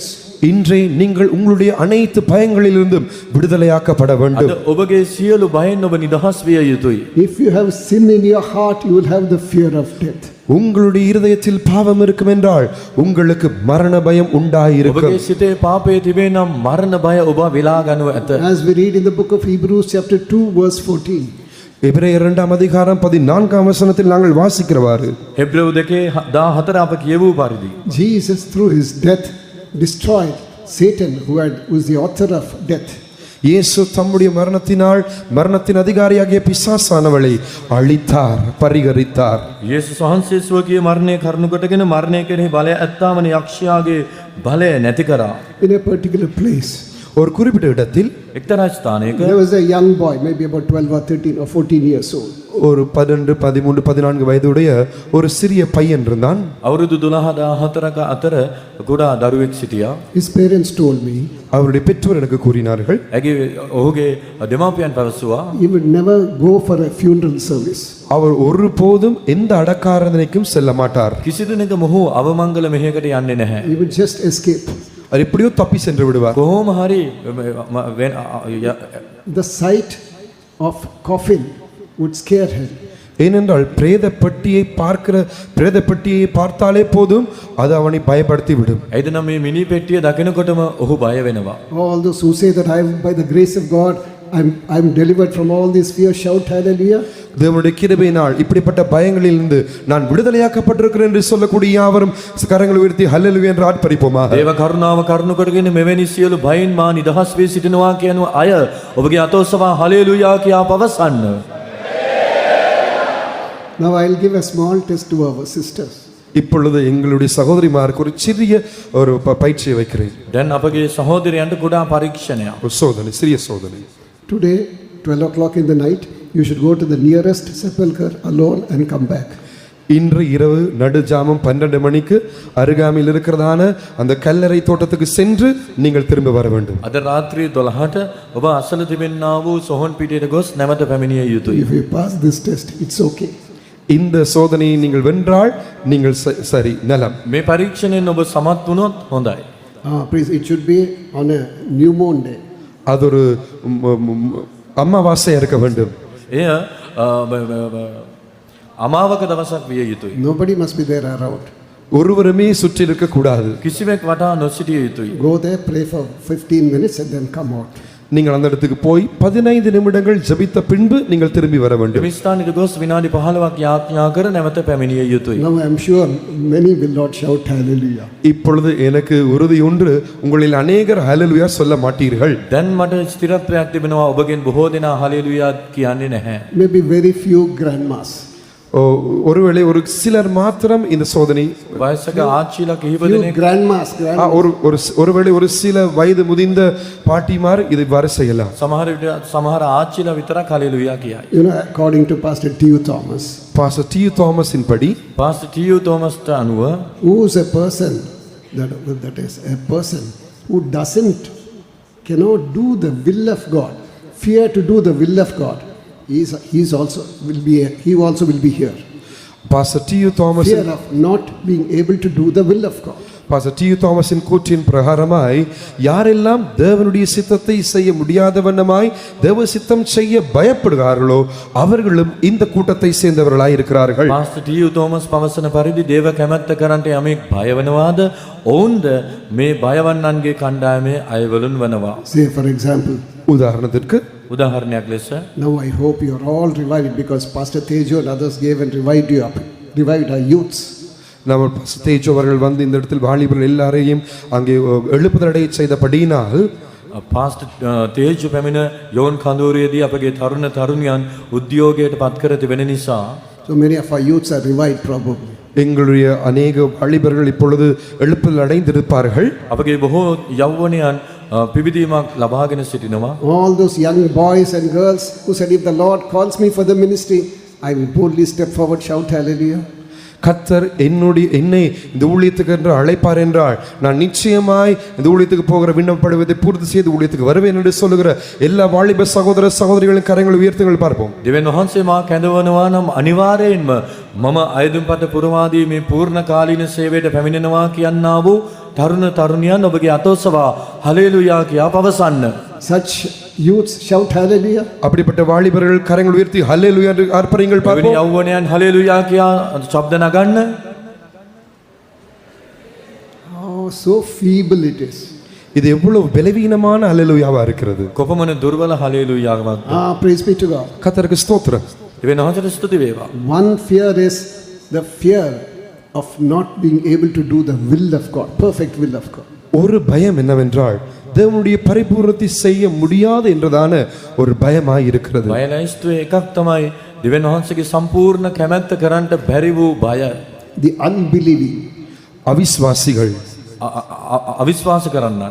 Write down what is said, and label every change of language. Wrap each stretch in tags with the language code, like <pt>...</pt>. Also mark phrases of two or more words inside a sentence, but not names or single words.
<ta>இன்றே நீங்கள் உங்களுடைய அனைத்து பயங்களிலிருந்தும் விடுதலையாக்கப்பட வேண்டும்.</ta> <si>අද ඔබගේ සියලු බයෙන් ඔබ නිදහස් විය යුතුයි.</si> <en>If you have sin in your heart, you will have the fear of death.</en> <ta>உங்களுடைய இருதயத்தில் பாவம் இருக்கும் என்றால் உங்களுக்கு மரண பயம் உண்டாயிருக்கும்.</ta> <si>ඔබගේ සිතේ පාපය තිබේ නම් මරණ බය ඔබ විලා ගනු ඇත.</si> <en>As we read in the book of Hebrews chapter 2 verse 14.</en> <ta>எபிரேயர் 2 அதிகாரம் 14 வசனத்தில் நாங்கள் வாசிக்கிறவாறு</ta> <si>හෙබ්‍රෙව් 2:14 අප කියවූ පරිදි</si> <en>Jesus through his death destroyed Satan who was the author of death.</en> <ta>இயேசு தம்முடைய மரணத்தினால் மரணத்தின் அதிகாரியாகிய பிசாசானவளை அழித்தார், பரிகரித்தார்.</ta> <si>යේසුස් වහන්සේ ස්වකීය මරණය කරුණු කොටගෙන මරණය කෙරෙහි බලය ඇත්තාමන යක්ෂයාගේ බලය නැති කරා.</si> <en>In a particular place,</en> <ta>ஒரு குறிப்பிட்ட இடத்தில்</ta> <si>එක්තරා ස්ථානයක</si> <en>there was a young boy, maybe about 12 or 13 or 14 years old.</en> <ta>ஒரு 12, 13, 14 வயதுடைய ஒரு சிறிய பையன் இருந்தான்.</ta> <si>අවුරුදු 12-14ක අතර කුඩා දරුවෙක් සිටියා.</si> <en>His parents told me</en> <ta>அவருடைய பெற்றோர் எனக்கு கூறினார்கள்,</ta> <si>ඔහුගේ දෙමාපියන් පැවසුවා</si> <en>he would never go for a funeral service.</en> <ta>அவர் ஒருபோதும் எந்த அடக்காராதனைக்கும் செல்ல மாட்டார்.</ta> <si>කිසිදිනක මොහු අවමංගල මෙහෙයකට යන්නේ නැහැ.</si> <en>He would just escape.</en> <ta>அவர் எப்படியோ தப்பி சென்று விடுவார்.</ta> <si>කොහොම හරි</si> <en>The sight of coffin would scare him.</en> <ta>ஏனென்றால் பிரேத பெட்டியை பார்த்தாலே போதும் அது அவனை பயப்படுத்தி விடும்.</ta> <si>ඇයිද නම් මේ මිනි පෙට්ටිය දකිනකොටම ඔහු බය වෙනවා.</si> <en>All those who say that I am by the grace of God I'm delivered from all this fear, shout hallelujah.</en> <ta>தேவனுடைய கிருபையினால் இப்படிப்பட்ட பயங்களிலிருந்து நான் விடுதலையாக்கப்பட்டிருக்கிறேன் என்று சொல்லக்கூடிய யாவரும் கரங்களை உயர்த்தி ஹல்லேலூயா என்று ஆர்ப்பரிப்போமா.</ta> <si>දේව කරුණාව කරුණු කරගෙන මෙවැනි සියලු භයින් මා නිදහස් වී සිටිනවා කියන අය ඔබගේ අතෝසවා හලෙලූයා කියා පවසන්න.</si> <en>Now I'll give a small test to our sisters.</en> <ta>இப்பொழுது எங்களுடைய சகோதரிமாருக்கு ஒரு சிறிய ஒரு பயிற்சியை வைக்கிறேன்.</ta> <si>දැන් අපගේ සහෝදරයන්ට කුඩා පරීක්ෂණයක්.</si> <ta>ஒரு சோதனை, சிறிய சோதனை.</ta> <en>Today, 12 o'clock in the night, you should go to the nearest sepulchre alone and come back.</en> <ta>இன்று இரவு நடுஜாமம் 12 மணிக்கு அருகாமையில் இருக்கிறதான அந்த கல்லறை தோட்டத்துக்கு சென்று நீங்கள் திரும்ப வர வேண்டும்.</ta> <si>අද රාත්‍රී 12ට ඔබ අසල තිබෙන්නා වූ සොහොන් පිටියට ගොස් නැවත පැමිණිය යුතුයි.</si> <en>If you pass this test, it's okay.</en> <ta>இந்த சோதனையை நீங்கள் வென்றால் நீங்கள் சரி நலம்.</ta> <si>මේ පරීක්ෂණයෙන් ඔබ සමත් වුණොත් හොඳයි.</si> <en>Please, it should be on a new moon day.</en> <ta>அது ஒரு அமாவாசையா இருக்க வேண்டும்.</ta> <si>එය අමාවක දවසක් විය යුතුයි.</si> <en>Nobody must be there around.</en> <ta>ஒருவருமே சுற்றி இருக்க கூடாது.</ta> <si>කිසිවෙක් වටා නොසිටිය යුතුයි.</si> <en>Go there, pray for 15 minutes and then come out.</en> <ta>நீங்கள் அந்த இடத்துக்கு போய் 15 நிமிடங்கள் ஜெபித்த பின்பு நீங்கள் திரும்பி வர வேண்டும்.</ta> <si>මේ ස්ථානෙට ගොස් විනාඩි 15ක් යාඥා කර නැවත පැමිණිය යුතුයි.</si> <en>Now I am sure many will not shout hallelujah.</en> <ta>இப்பொழுது எனக்கு உறுதி ஒன்று, உங்களில் அநேகர் ஹல்லேலூயா சொல்ல மாட்டீர்கள்.</ta> <si>දැන් මට ස්ථිරත්වයක් තිබෙනවා ඔබගෙන් බොහෝ දෙනා හලෙලූයා කියන්නේ නැහැ.</si> <en>Maybe very few grandmas.</en> <ta>ஒருவேளை ஒரு சிலர் மாத்திரம் இந்த சோதனை.</ta> <si>වයසක ආච්චිලා කිහිප</si> <en>Few</en> <si>දෙනෙක්</si> <en>grandmas.</en> <ta>ஒருவேளை ஒரு சில வயது முதிர்ந்த பாட்டிமார் இதை வர செய்யலாம்.</ta> <si>සමහර ආච්චිලා විතරක් හලෙලූයා කියයි.</si> <en>You know, according to Pastor T.U. Thomas,</en> <ta>பாஸ்டர் டி.யு. தாமஸின் படி</ta> <si>පාස්ටර් ටී.යූ තෝමස්ට අනුව</si> <en>who is a person that is a person who cannot do the will of God, fear to do the will of God, he also will be here. பாஸ்டர் டி.யு. தாமஸ் Fear of not being able to do the will of God.</en> <ta>பாஸ்டர் டி.யு. தாமஸின் கூற்றின் பிரகாரமாய் யாரெல்லாம் தேவனுடைய சித்தத்தை செய்ய முடியாத வண்ணமாய் தேவ சித்தம் செய்ய பயப்படுகிறார்களோ அவர்களும் இந்த கூட்டத்தை சேர்ந்தவர்களாய் இருக்கிறார்கள்.</ta> <si>පාස්ටර් ටී.යූ තෝමස් පවසන පරිදි දේව කැමැත්ත කරන්ට යමෙක් බය වෙනවාද ඔවුන්ද මේ බයවන්නන්ගේ කණ්ඩායමේ අයවලුන් වනවා.</si> <en>Say for example,</en> <ta>உதாரணத்திற்கு</ta> <si>උදාහරණයක් ලෙස</si> <en>now I hope you are all revived because Pastor Tejo and others gave and revived our youths.</en> <ta>நம்ம தேஜோ அவர்கள் வந்து இந்த இடத்தில் வாலிபர்கள் எல்லாரையும் அங்கே எழுப்புதலடைய செய்தபடியினால்</ta> <si>පාස්ටර් තේජු පැමිණ යෝන් කඳවුරේදී අපගේ තරුණ තරුණියන් උද්‍යෝගයට පත් කර තිබෙන නිසා</si> <en>So many of our youths are revived probably.</en> <ta>எங்களுடைய அநேக வாலிபர்கள் இப்பொழுது எழுப்புதல் அடைந்திருப்பார்கள்.</ta> <si>අපගේ බොහෝ යෞවනයන් පිබිදීමක් ලබාගෙන සිටිනවා.</si> <en>All those young boys and girls who said, if the Lord calls me for the ministry, I will boldly step forward, shout hallelujah.</en> <ta>கர்த்தர் என்னை இந்த ஊழியத்துக்கு என்று அழைப்பார் என்றால் நான் நிச்சயமாய் இந்த ஊழியத்துக்கு போகிற விண்ணப்படுவதை பூர்த்தி செய்து ஊழியத்துக்கு வருவேன் என்று சொல்லுகிற எல்லா வாலிப சகோதர சகோதரிகளின் கரங்களை உயர்த்துங்கள் பார்ப்போம்.</ta> <si>දෙවියන් වහන්සේ මා කැඳවනවා නම් අනිවාර්යයෙන්ම මම අයදුම්පත පුරවාදී මේ පූර්ණ කාලීන සේවයට පැමිණෙනවා කියන්නා වූ තරුණ තරුණියන් ඔබගේ අතෝසවා හලෙලූයා කියා පවසන්න.</si> <en>Such youths shout hallelujah.</en> <ta>அப்படிப்பட்ட வாலிபர்கள் கரங்களை உயர்த்தி ஹல்லேலூயா என்று ஆர்ப்பரிங்கள்</ta> <si>එවැනි</si> <ta>பார்ப்போம்.</ta> <si>යෞවනයන් හලෙලූයා කියා ශබ්ද නගන්න.</si> <en>Oh, so feeble it is.</en> <ta>இது எவ்வளவு பலவீனமான ஹல்லேலூயாவா இருக்கிறது.</ta> <si>කොපමණ දුර්වල හලෙලූයාවක්.</si> <en>Praise be to God.</en> <ta>கர்த்தருக்கு ஸ்தோத்திரம்.</ta> <si>දෙවියන් වහන්සේට ස්තුති වේවා.</si> <en>One fear is the fear of not being able to do the will of God, perfect will of God.</en> <ta>ஒரு பயம் என்னவென்றால் தேவனுடைய பரிபூர்ணத்தை செய்ய முடியாது என்றதான ஒரு பயமாய் இருக்கிறது.</ta> <si>බයලයිස්තුවේ එකක් තමයි දෙවියන් වහන්සේගේ සම්පූර්ණ කැමැත්ත කරන්නට බැරි වූ බය.</si> <en>The unbelieving.</en> <ta>அவிசுவாசிகள்</ta> <si>අවිශ්වාස කරන්නන්.</si>